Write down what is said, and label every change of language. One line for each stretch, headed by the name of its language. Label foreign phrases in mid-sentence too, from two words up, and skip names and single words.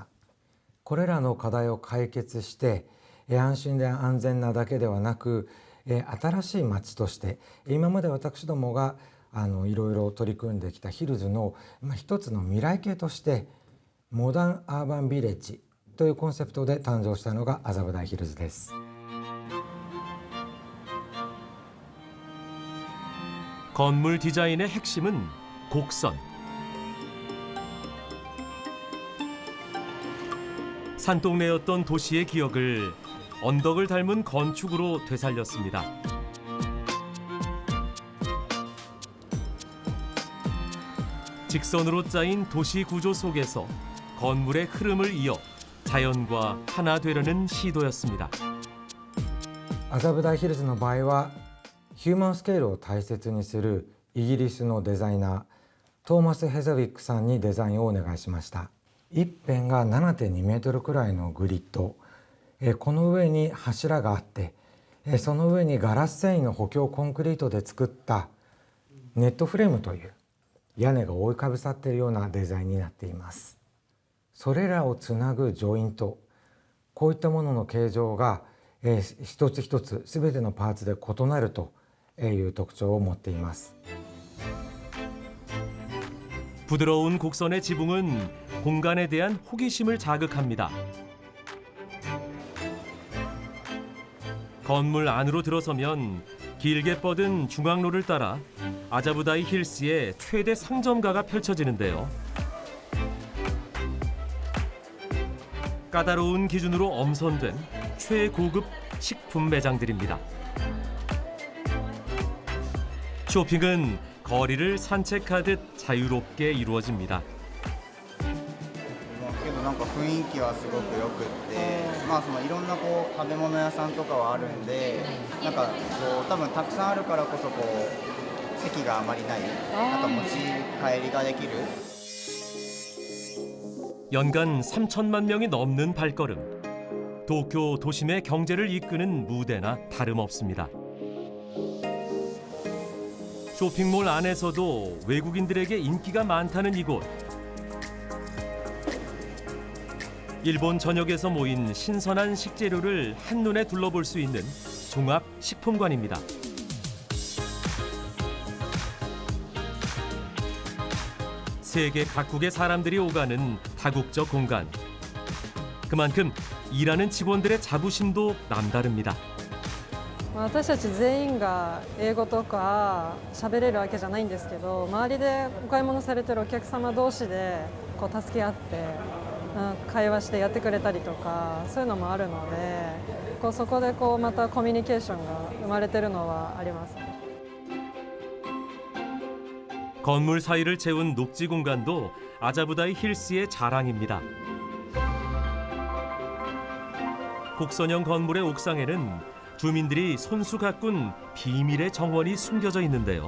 Japanese: これらの課題を解決して、安心で安全なだけではなく、新しい街として今まで私どもがいろいろ取り組んできたヒルズの一つの未来形としてモダンアーバンビレッジというコンセプトで誕生したのが麻布台ヒルズです。
Korean: 건물 디자인의 핵심은 곡선. 산동네였던 도시의 기억을 언덕을 닮은 건축으로 되살렸습니다. 직선으로 짜인 도시 구조 속에서 건물의 흐름을 이어 자연과 하나 되려는 시도였습니다.
Japanese: 麻布台ヒルズの場合はヒューマンスケールを大切にするイギリスのデザイナートーマス・ヘザウィックさんにデザインをお願いしました。一辺が 7.2 メートルくらいのグリッド、この上に柱があって、その上にガラス繊維の補強コンクリートで作ったネットフレームという屋根が覆いかぶさっているようなデザインになっています。それらをつなぐジョイント、こういったものの形状が一つ一つ全てのパーツで異なるという特徴を持っています。
Korean: 부드러운 곡선의 지붕은 공간에 대한 호기심을 자극합니다. 건물 안으로 들어서면 길게 뻗은 중앙로를 따라 아자부다이 힐스의 최대 상점가가 펼쳐지는데요. 까다로운 기준으로 엄선된 최고급 식품 매장들입니다. 쇼핑은 거리를 산책하듯 자유롭게 이루어집니다.
Japanese: けどなんか雰囲気はすごく良くって、まあそのいろんなこう食べ物屋さんとかはあるんで、なんかこう多分たくさんあるからこそこう席があまりない、なんか持ち帰りができる。
Korean: 연간 3천만 명이 넘는 발걸음. 도쿄 도심의 경제를 이끄는 무대나 다름없습니다. 쇼핑몰 안에서도 외국인들에게 인기가 많다는 이곳. 일본 전역에서 모인 신선한 식재료를 한눈에 둘러볼 수 있는 종합 식품관입니다. 세계 각국의 사람들이 오가는 다국적 공간. 그만큼 일하는 직원들의 자부심도 남다릅니다.
Japanese: 私たち全員が英語とか喋れるわけじゃないんですけど、周りでお買い物されてるお客様同士でこう助け合って会話してやってくれたりとか、そういうのもあるので、そこでまたコミュニケーションが生まれてるのはあります。
Korean: 건물 사이를 채운 녹지 공간도 아자부다이 힐스의 자랑입니다. 곡선형 건물의 옥상에는 주민들이 손수 가꾼 비밀의 정원이 숨겨져 있는데요.